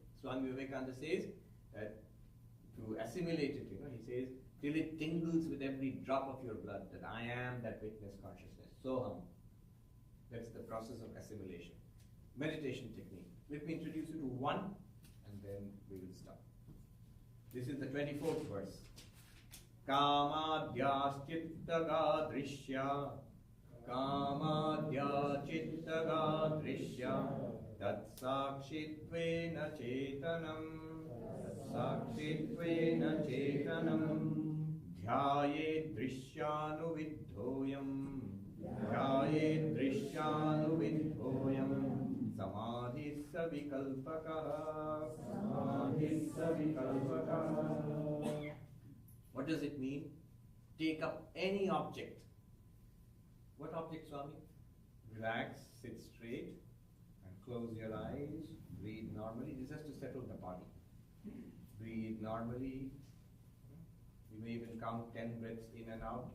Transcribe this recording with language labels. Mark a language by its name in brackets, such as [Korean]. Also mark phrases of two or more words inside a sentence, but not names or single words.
[English] Swami Vivekananda says that to assimilate it, he says, till it tingles with every drop of your blood, that I am that witness consciousness. Soham. That's the process of assimilation. Meditation technique. Let me introduce you to one, and then we will stop. This is the 24th verse. [Sanskrit] कामाद्यश् चित्तगा दृश्या, कामाद्या चित्तगा दृश्या, तत् साक्षित्वेन चेतनम्, साक्षित्वेन चेतनम्, ध्याये दृश्यानु विधोयम्, ध्याये दृश्यानु विधोयम्, समाधि सविकल्पक, समाधि सविकल्पक. [English] What does it mean? Take up any object. What object, Swami? Relax, sit straight, and close your eyes. Breathe normally. This has to settle the body. Breathe normally. You may even count 10 breaths in and out.